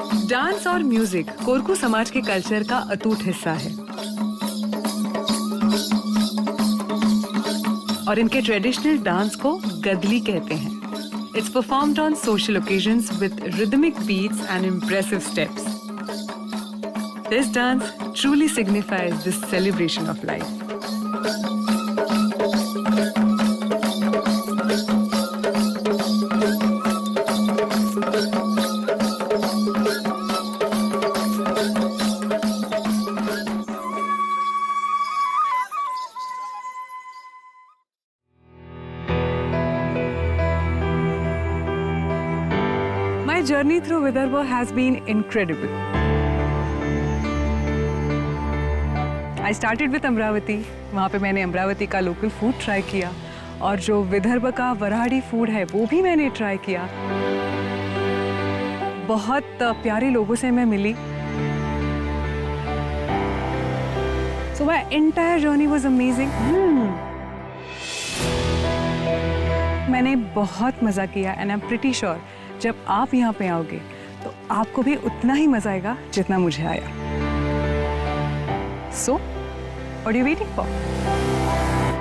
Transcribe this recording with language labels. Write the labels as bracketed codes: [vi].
[hi] Dance और music Korku समाज के कल्चर का अटूट हिस्सा है और इनके ट्रेडिशनल डांस को गदली कहते हैं। [en] It's performed on social occasions with rhythmic beats and impressive steps. This dance truly signifies this celebration of life. My journey through Vidarbha has been incredible. I started with Amravati. [hi] वहाँ पे मैंने अमरावती का local food try किया और जो विदर्भ का वराड़ी food है वो भी मैंने ट्राई किया। बहुत प्यारे लोगों से मैं मिली। [en] So my entire journey was amazing. [hi] मैंने बहुत मज़ा किया [en] and I'm pretty sure [hi] जब आप यहाँ पे आओगे तो आपको भी उतना ही मजा आएगा जितना मुझे आया। [en] So, what are you waiting for?